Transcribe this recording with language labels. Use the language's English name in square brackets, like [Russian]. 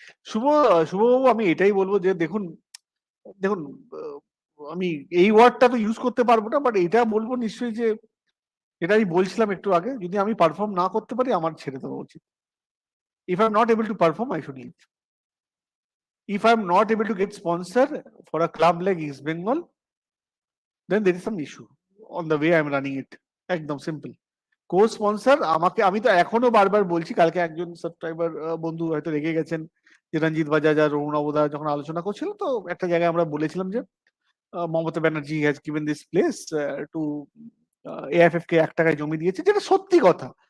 [Bangla] শুভ, শুভবাবু আমি এটাই বলবো যে দেখুন, দেখুন আমি এই ওয়ার্ডটা তো ইউজ করতে পারবো না, বাট এটা বলবো নিশ্চয়ই যে এটা আমি বলছিলাম একটু আগে, যদি আমি পারফর্ম না করতে পারি আমার ছেড়ে দেওয়া উচিত। [English] If I am not able to perform I should leave. If I'm not able to get sponsor for a club like East Bengal, then there is some issue on the way I'm running it. [Bangla] একদম simple. Co sponsor আমাকে, আমি তো এখনো বারবার বলছি, কালকে একজন subscriber বন্ধু হয়তো রেগে গেছেন যে রঞ্জিত বাজাজ আর রঘুন অবদা যখন আলোচনা করছিল, তো একটা জায়গায় আমরা বলেছিলাম যে Mamata Banerjee [English] has given this place to [Bangla] AFF কে 1 টাকায় জমি দিয়েছে, যেটা সত্যি কথা।